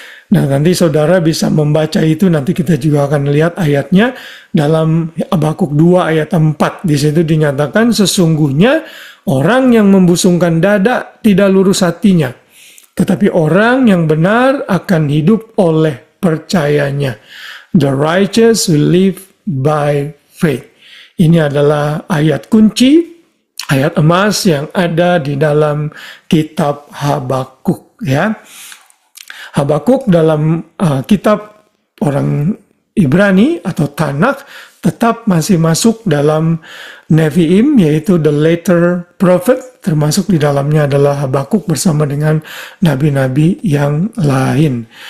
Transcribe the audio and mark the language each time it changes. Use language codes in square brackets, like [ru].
[id] Nah, nanti saudara bisa membaca itu, nanti kita juga akan lihat ayatnya dalam Habakuk 2 ayat 4. Di situ dinyatakan sesungguhnya orang yang membusungkan dada tidak lurus hatinya, tetapi orang yang benar akan hidup oleh percayanya. [en] The righteous will live by faith. [id] Ini adalah ayat kunci, ayat emas yang ada di dalam kitab Habakuk, ya. Habakuk dalam kitab orang Ibrani atau Tanakh tetap masih masuk dalam Nevi'im, yaitu [en] the later prophet, [id] termasuk di dalamnya adalah Habakuk bersama dengan nabi-nabi yang lain.